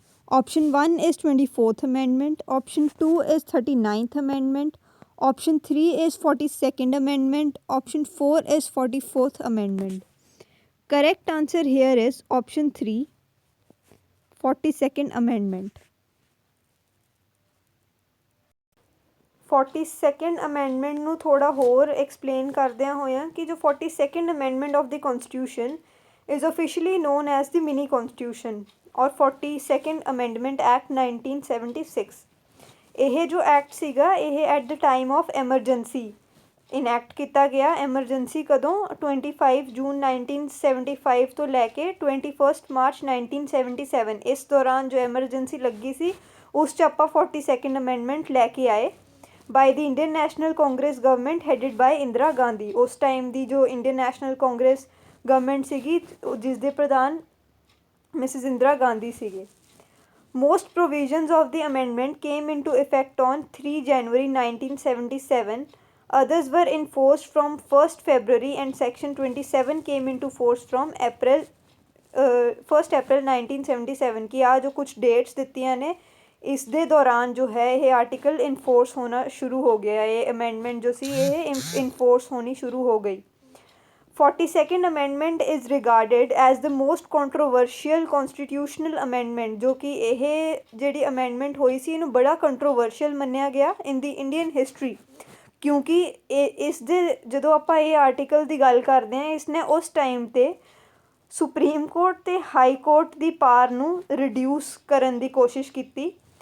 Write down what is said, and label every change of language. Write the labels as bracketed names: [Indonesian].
[English] Option 1 is 24th amendment, option 2 is 39th amendment, option 3 is 42nd amendment, option 4 is 44th amendment. Correct answer here is option 3, 42nd amendment. 42nd amendment [Punjabi] ਨੂੰ ਥੋੜ੍ਹਾ ਹੋਰ explain ਕਰਦਿਆਂ ਹੋਇਆਂ ਕਿ ਜੋ [English] 42nd amendment of the constitution is officially known as the mini constitution or 42nd amendment act 1976. [Punjabi] ਇਹ ਜੋ ਐਕਟ ਸੀਗਾ ਇਹ [English] at the time of emergency [Punjabi] ਇਨੈਕਟ ਕੀਤਾ ਗਿਆ. ਐਮਰਜੈਂਸੀ ਕਦੋਂ? 25 ਜੂਨ 1975 ਤੋਂ ਲੈ ਕੇ 21 ਮਾਰਚ 1977. ਇਸ ਦੌਰਾਨ ਜੋ ਐਮਰਜੈਂਸੀ ਲੱਗੀ ਸੀ ਉਸ 'ਚ ਆਪਾਂ 42nd ਅਮੈਂਡਮੈਂਟ ਲੈ ਕੇ ਆਏ ਬਾਈ ਦੀ Indian national Congress government headed ਬਾਈ ਇੰਦਰਾ ਗਾਂਧੀ. ਉਸ ਟਾਈਮ ਦੀ ਜੋ ਇੰਡੀਅਨ ਨੈਸ਼ਨਲ ਕਾਂਗਰਸ ਗਵਰਨਮੈਂਟ ਸੀਗੀ ਜਿਸ ਦੇ ਪ੍ਰਧਾਨ ਮਿਸਿਸ ਇੰਦਰਾ ਗਾਂਧੀ ਸੀਗੇ. [English] Most provisions of the amendment came into effect on 3 January 1977. Others were enforced from 1st February and Section 27 came into force from 1st April 1977. [Punjabi] कि आ जो कुछ dates ਦਿੱਤੀਆਂ ਨੇ ਇਸ ਦੇ ਦੌਰਾਨ ਜੋ ਹੈ ਇਹ ਆਰਟੀਕਲ ਇਨਫੋਰਸ ਹੋਣਾ ਸ਼ੁਰੂ ਹੋ ਗਿਆ. ਇਹ ਅਮੈਂਡਮੈਂਟ ਜੋ ਸੀ ਇਹ ਇਨਫੋਰਸ ਹੋਣੀ ਸ਼ੁਰੂ ਹੋ ਗਈ. [English] 42nd amendment is regarded as the most controversial constitutional amendment [Punjabi] ਜੋ ਕਿ ਇਹ ਜਿਹੜੀ amendment ਹੋਈ ਸੀ ਇਹਨੂੰ ਬੜਾ controversial ਮੰਨਿਆ ਗਿਆ [English] in the Indian history [Punjabi] ਕਿਉਂਕਿ ਇਸ ਦੇ ਜਦੋਂ ਆਪਾਂ ਇਹ ਆਰਟੀਕਲ ਦੀ ਗੱਲ ਕਰਦੇ ਹਾਂ ਇਸਨੇ ਉਸ ਟਾਈਮ 'ਤੇ ਸੁਪਰੀਮ ਕੋਰਟ ਅਤੇ ਹਾਈ ਕੋਰਟ ਦੀ ਪਾਵਰ ਨੂੰ ਰਿਡਿਊਸ ਕਰਨ ਦੀ ਕੋਸ਼ਿਸ਼ ਕੀਤੀ.